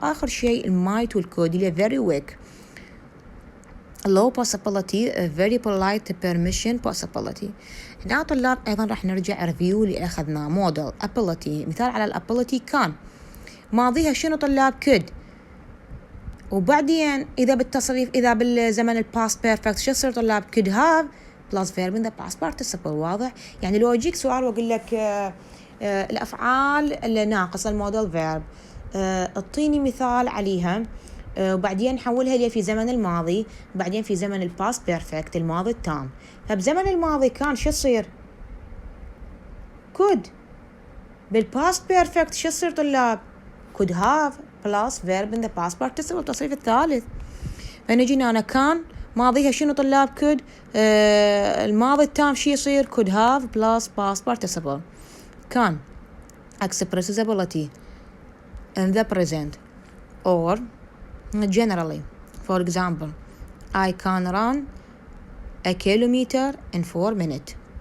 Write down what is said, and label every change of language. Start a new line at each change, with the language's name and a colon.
Arabic: آخر شيء
English: might والcould اللي very weak. low possibility very polite permission possibility.
Arabic: هنا طلاب أيضا راح نرجع ريفيو اللي أخذناه. موديل ability، مثال على الability كان ماضيها شنو طلاب could. وبعدين إذا بالتصريف إذا بالزمن الباست بيرفكت شو يصير طلاب
English: could have plus verb in the past participle.
Arabic: واضح؟ يعني لو أجيك سؤال وأقول لك الأفعال الناقصة الموديل verb اعطيني مثال عليها وبعدين نحولها لي في زمن الماضي، بعدين في زمن الباست بيرفكت الماضي التام. فبزمن الماضي كان شو يصير could. بالباست بيرفكت شو يصير طلاب
English: could have plus verb in the past participle
Arabic: التصريف الثالث. فنجينا أنا كان ماضيها شنو طلاب could. الماضي التام شو يصير
English: could have plus past participle. كان expresses ability in the present or generally. For example, I can run a kilometer in 4 minutes.